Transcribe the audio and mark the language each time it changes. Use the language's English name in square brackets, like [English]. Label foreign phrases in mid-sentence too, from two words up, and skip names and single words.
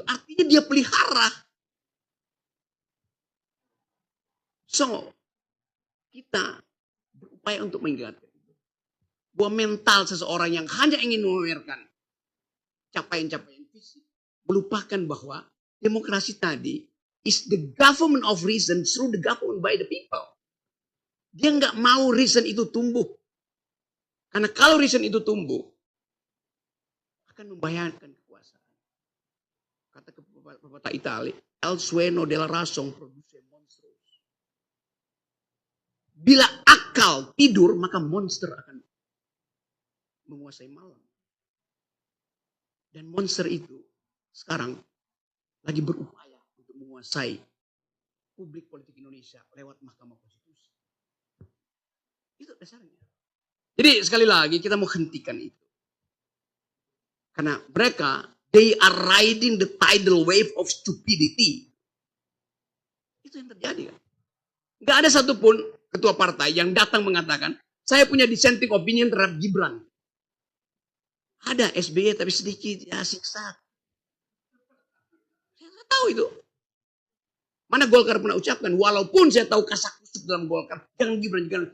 [Indonesian] Artinya dia pelihara. So, kita berupaya untuk mengingatkan bahwa mental seseorang yang hanya ingin memamerkan capaian-capaian fisik, melupakan bahwa demokrasi tadi [English] is the government of reason through the government by the people. [Indonesian] Dia nggak mau reason itu tumbuh. Karena kalau reason itu tumbuh, akan membayangkan kekuasaan. Kata pepatah Itali, [Spanish] el sueño della razón produce monstruos. [Indonesian] Bila akal tidur, maka monster akan menguasai malam. Dan monster itu sekarang lagi berupaya untuk menguasai publik politik Indonesia lewat Mahkamah Konstitusi. Itu dasarnya. Jadi sekali lagi kita mau hentikan itu. Karena mereka, [English] they are riding the tidal wave of stupidity. [Indonesian] Itu yang terjadi kan. Gak ada satupun ketua partai yang datang mengatakan, saya punya [English] dissenting opinion [Indonesian] terhadap Gibran. Ada SBY tapi sedikit, ya siksa. Saya nggak tahu itu. Mana Golkar pernah ucapkan, walaupun saya tahu kasak-kusuk dalam Golkar, jangan Gibran, jangan.